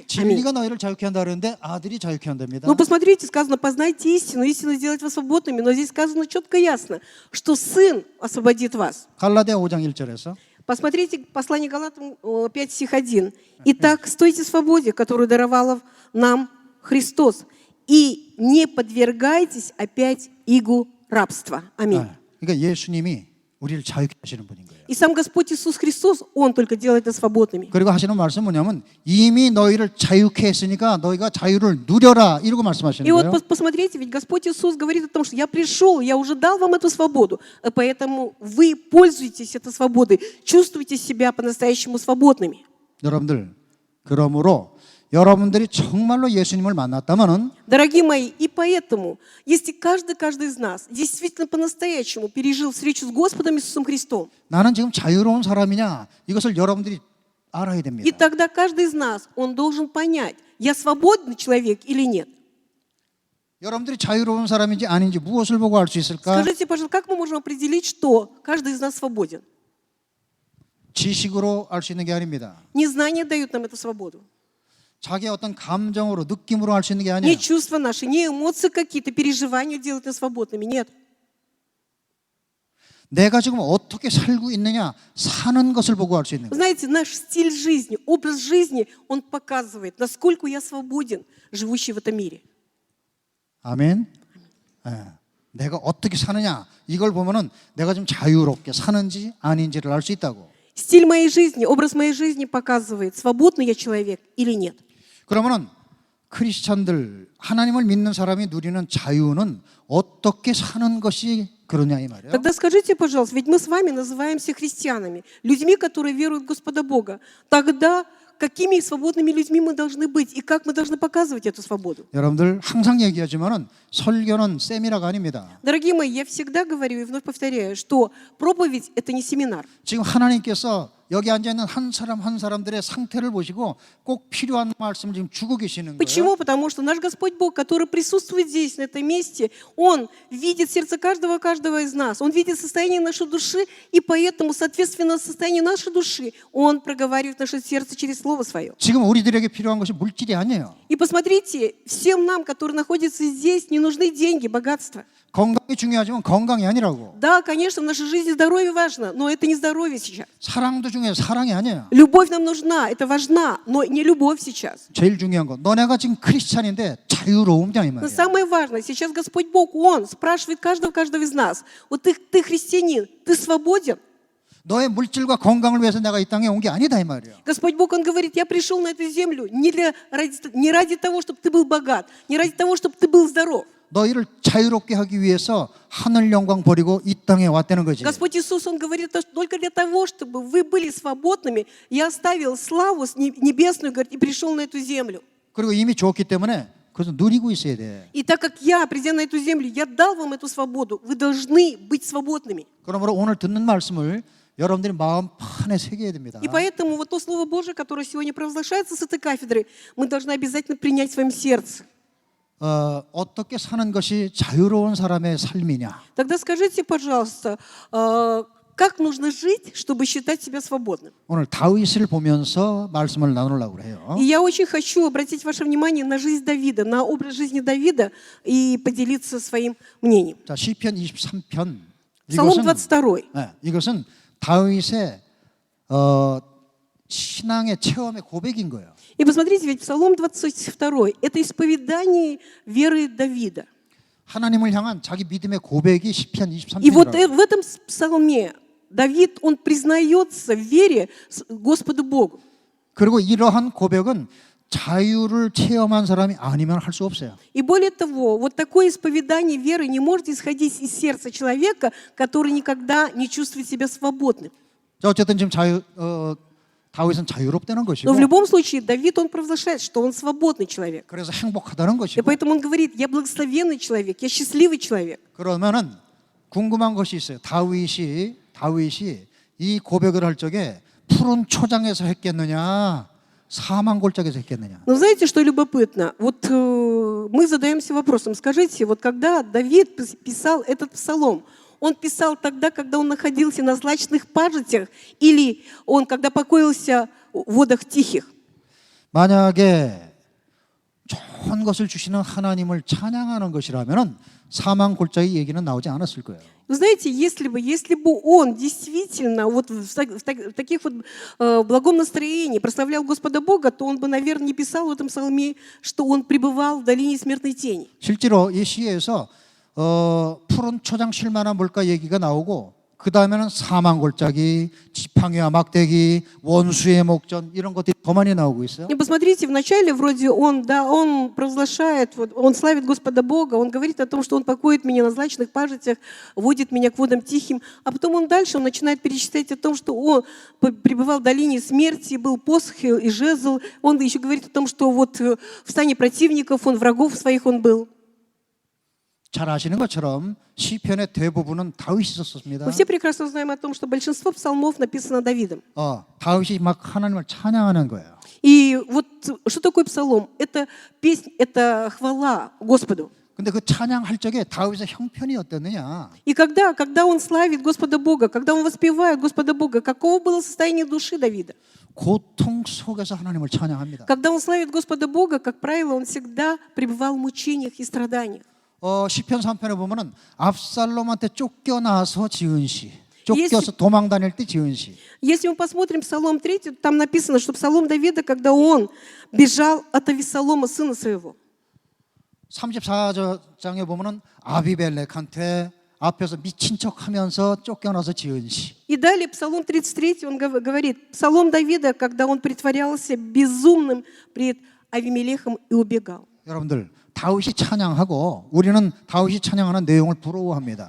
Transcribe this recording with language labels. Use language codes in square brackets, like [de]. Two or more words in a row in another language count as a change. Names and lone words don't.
[ru] Аминь. [ko] 진리가 너희를 자유케 한다 그러는데 아들이 자유케 한답니다. [ru] Ну, посмотрите, сказано, познайте истину, истина сделает вас свободными, но здесь сказано четко и ясно, что Сын освободит вас. [ko] 갈라디아 5장 1절에서 [ru] Посмотрите послание Галатам 5 стих 1. «Итак, стойте в свободе, которую даровал нам Христос, и не подвергайтесь опять игу рабства». Аминь. [ko] 그러니까 예수님이 우리를 자유케 하시는 분인 거예요. [ru] И сам Господь Иисус Христос, Он только делает нас свободными. [ko] 그리고 하시는 말씀은 뭐냐면 이미 너희를 자유케 했으니까 너희가 자유를 누려라 이러고 말씀하시는 [ru] И вот [ko] 거예요. [ru] посмотрите, ведь Господь Иисус говорит о том, что я пришел, я уже дал вам эту свободу, поэтому вы пользуетесь этой свободой, чувствуйте себя по-настоящему свободными. [ko] 여러분들 그러므로 여러분들이 정말로 예수님을 만났다면은 [ru] Дорогие мои, и поэтому, если каждый из нас действительно по-настоящему пережил встречу с Господом Иисусом Христом, [ko] 나는 지금 자유로운 사람이냐 이것을 여러분들이 알아야 [ru] и [ko] 됩니다. [ru] тогда каждый из нас, он должен понять, я свободный человек или нет. [ko] 여러분들이 자유로운 사람인지 아닌지 무엇을 보고 알 수 있을까? [ru] Скажите, пожалуйста, как мы можем определить, что каждый из нас свободен? [ko] 지식으로 알 수 있는 게 아닙니다. [ru] Незнание дает нам эту свободу. [ko] 자기의 어떤 감정으로 느낌으로 알 수 있는 게 [ru] Не [ko] 아니에요. [ru] чувства наши, не эмоции какие-то, переживания делают нас свободными. Нет. [ko] 내가 지금 어떻게 살고 있느냐 사는 것을 보고 알 수 있는 [ru] Вы [ko] 거예요. [ru] знаете, наш стиль жизни, образ жизни, он показывает, насколько я свободен, живущий в этом мире. [ko] 아멘. 예. 내가 어떻게 사느냐 이걸 보면은 내가 좀 자유롭게 사는지 아닌지를 알 수 있다고. [ru] Стиль моей жизни, образ моей жизни показывает, свободный я человек или нет. [ko] 그러면은 크리스찬들 하나님을 믿는 사람이 누리는 자유는 어떻게 사는 것이 그러냐 이 말이에요. [ru] Тогда скажите, пожалуйста, ведь мы с вами называемся христианами, людьми, которые веруют в Господа Бога. Тогда какими свободными людьми мы должны быть и как мы должны показывать эту свободу? [ko] 여러분들 항상 얘기하지만은 설교는 세미나가 아닙니다. [ru] Дорогие мои, я всегда говорю и вновь повторяю, что проповедь – это не семинар. [ko] 지금 하나님께서 여기 앉아 있는 한 사람 한 사람들의 상태를 보시고 꼭 필요한 말씀을 지금 주고 계시는 거예요. [ru] Почему? Потому что наш Господь Бог, который присутствует здесь, на этом месте, Он видит сердце каждого из нас, Он видит состояние нашей души, и поэтому, соответственно, состоянию нашей души Он проговаривает в наше сердце через Слово Свое. [ko] 지금 우리들에게 필요한 것이 물질이 아니에요. [ru] И посмотрите, всем нам, которые находятся здесь, не нужны деньги, богатство. [ko] 건강이 중요하지만 건강이 아니라고. [ru] Да, конечно, в нашей жизни здоровье важно, но это не здоровье сейчас. [ko] 사랑도 중요해요. 사랑이 아니에요. [ru] Любовь нам нужна, это важна, но не любовь сейчас. [ko] 제일 중요한 거. 너네가 지금 크리스찬인데 자유로움이냐 이 [ru] Но [ko] 말이에요. [ru] самое важное, сейчас Господь Бог, Он спрашивает каждого из нас, вот ты христианин, ты свободен? [ko] 너의 물질과 건강을 위해서 내가 이 땅에 온 게 아니다 이 말이에요. [ru] Господь Бог, Он говорит, я пришел на эту землю не ради того, чтобы ты был богат, не ради того, чтобы ты был здоров. [ko] 너희를 자유롭게 하기 위해서 하늘 영광 버리고 이 땅에 왔다는 거지. [ru] Господь Иисус, Он говорит, что только для того, чтобы вы были свободными, я оставил славу небесную, говорит, и пришел на эту землю. [ko] 그리고 이미 줬기 때문에 그래서 누리고 있어야 돼. [ru] И так как я, придя на эту землю, я дал вам эту свободу, вы должны быть свободными. [ko] 그러므로 오늘 듣는 말씀을 여러분들이 마음 판에 새겨야 됩니다. [ru] И поэтому вот то Слово Божие, которое сегодня провозглашается с этой кафедры, мы должны обязательно принять в своем сердце. [ko] 어떻게 사는 것이 자유로운 사람의 삶이냐? [ru] Тогда скажите, пожалуйста, как нужно жить, чтобы считать себя свободным. [ko] 오늘 다윗을 보면서 말씀을 나누려고 해요. [ru] И я очень хочу обратить ваше внимание на жизнь Давида, на образ жизни Давида и поделиться своим мнением. [ko] 자, 시편 23편. [ru] Псалом 22. [ko] 이것은 다윗의 신앙의 체험의 고백인 거예요. [ru] И посмотрите, ведь Псалом 22 – это исповедание веры Давида. [ko] 하나님을 향한 자기 믿음의 고백이 시편 [ru] И вот [ko] 23편이라고. [ru] в этом псалме Давид, он признается в вере Господу Богу. [ko] 그리고 이러한 고백은 자유를 체험한 사람이 아니면 할 수 없어요. [ru] И более того, вот такое исповедание веры не может исходить из сердца человека, который никогда не чувствует себя свободным. [ko] 자, 어쨌든 지금 다윗은 자유롭다는 것이고, [ru] Но в любом случае Давид, он провозглашает, что он свободный человек. [ko] 그래서 행복하다는 [ru] И [ko] 것이고. [ru] поэтому он говорит, я благословенный человек, я счастливый человек. [ko] 그러면은 궁금한 것이 있어요. 다윗이 이 고백을 할 적에 푸른 초장에서 했겠느냐, 사망 골짜기에서 했겠느냐. [ru] Но знаете, что любопытно? Вот мы задаемся вопросом, скажите, вот когда Давид писал этот псалом, он писал тогда, когда он находился на злачных пажитях, или он, когда покоился в водах тихих? [ko] 만약에 좋은 것을 주시는 하나님을 찬양하는 것이라면은 사망 골짜기 얘기는 나오지 않았을 거예요. [ru] Вы знаете, если бы он действительно вот в таких вот благом настроении прославлял Господа Бога, то он бы, наверное, не писал в этом псалме, что он пребывал в долине смертной тени. [ko] 실제로 이 시에서 푸른 초장 쉴만한 물가 얘기가 나오고, 그 다음에는 사망 골짜기, 지팡이와 막대기, 원수의 목전, 이런 것들이 더 많이 나오고 있어요. [ru] И посмотрите, вначале вроде он провозглашает, вот, он славит Господа Бога, он говорит о том, что он покоит меня на злачных пажитях, водит меня к водам тихим, а потом он начинает перечислять о том, что он пребывал в долине смерти, был посох и жезл, он еще говорит о том, что вот в стане противников, врагов своих он был. [ko] 잘 아시는 것처럼 시편의 대부분은 다윗이 썼습니다. [ru] Мы все прекрасно знаем о том, что большинство псалмов написано Давидом. [ko] 다윗이 막 하나님을 찬양하는 거예요. [ru] И вот что такое псалом? Это песнь, это хвала Господу. [ko] 근데 그 찬양할 적에 다윗의 형편이 어땠느냐? [ru] И когда он славит Господа Бога, когда он воспевает Господа Бога, каково было состояние души Давида? [ko] 고통 속에서 하나님을 찬양합니다. [ru] Когда он славит Господа Бога, как правило, он всегда пребывал в мучениях и страданиях. [ko] 시편 3편에 보면은 압살롬한테 쫓겨나서 지은 시, 쫓겨서 도망 다닐 때 지은 시. [ru] Если мы посмотрим Псалом 3, там написано, что Псалом Давида, когда он бежал от Авессалома, сына своего. [ko] 34장에 보면은 아비멜렉한테 앞에서 미친 척하면서 쫓겨나서 지은 시. [ru] И далее Псалом 33, он говорит, Псалом Давида, когда он притворялся безумным пред Авимелехом и убегал. [ko] 여러분들, 다윗이 찬양하고 우리는 다윗이 찬양하는 내용을 부러워합니다.